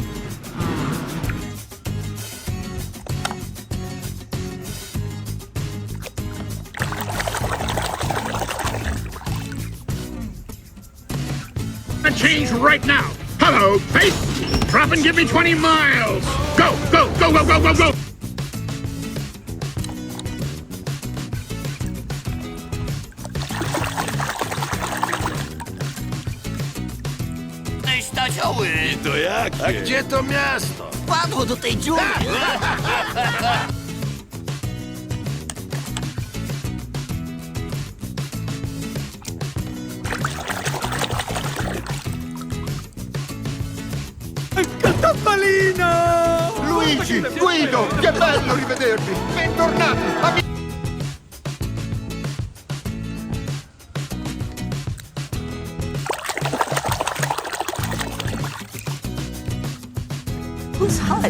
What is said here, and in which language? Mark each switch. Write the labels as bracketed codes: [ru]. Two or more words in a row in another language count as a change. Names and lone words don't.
[en] Change right now. Hello, pace. Drop and give me 20 miles. Go, go, go, go, go, go, go. [pl] To jak? A gdzie to miasto? Padło do tej dziury! [it] Luigi, Guido, che bello rivedervi! Bentornati! [en] Who's HUD?